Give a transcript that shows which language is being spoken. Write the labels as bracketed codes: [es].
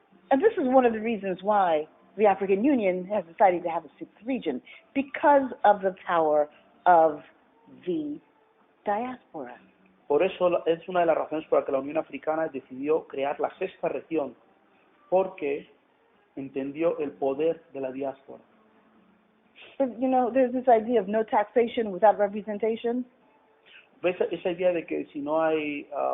[en] And this is one of the reasons why the African Union has decided to have a sixth region, because of the power of the diaspora. [es] Por eso es una de las razones por las que la Unión Africana decidió crear la sexta región, porque entendió el poder de la diáspora. [en] But, you know, there's this idea of no taxation without representation. [es] ¿Ves esa idea de que si no hay